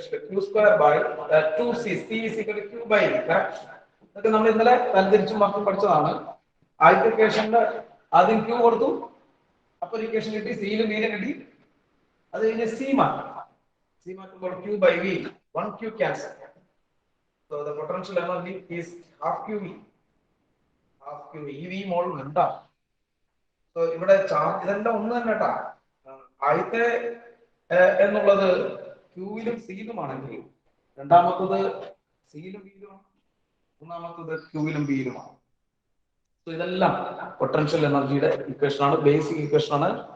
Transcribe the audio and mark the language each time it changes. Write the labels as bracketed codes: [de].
[en] q square by 2c. c is equal to q by v. [ml] ഇതൊക്കെ നമ്മൾ ഇന്നലെ തരംതിരിച്ചും മറ്റും പഠിച്ചതാണ്. ആദ്യത്തെ ഇക്വേഷനിൽ ആദ്യം q കൊടുത്തു, അപ്പൊ ഇക്വേഷൻ കിട്ടി, സിയിലും ബിയിലും കിട്ടി. അത് കഴിഞ്ഞ് സി മാറ്റുമ്പോൾ q by v [en] 1 Q cancel. So the potential energy is half QV. Half QV. [ml] ഈ മോൾ ഉണ്ടാ. So ഇവിടെ ചാർജ് ഇതെല്ലാം ഒന്ന് തന്നെ കേട്ടാ. ആദ്യത്തെ എന്നുള്ളത് ക്യൂവിലും സിയിലുമാണെങ്കിൽ രണ്ടാമത്തത് സിയിലും ബിയിലുമാണ്, മൂന്നാമത്തത് ക്യൂവിലും ബിയിലുമാണ്. സോ ഇതെല്ലാം പൊട്ടൻഷ്യൽ എനർജിയുടെ ഇക്വേഷൻ ആണ്, ബേസിക് ഇക്വേഷൻ ആണ്.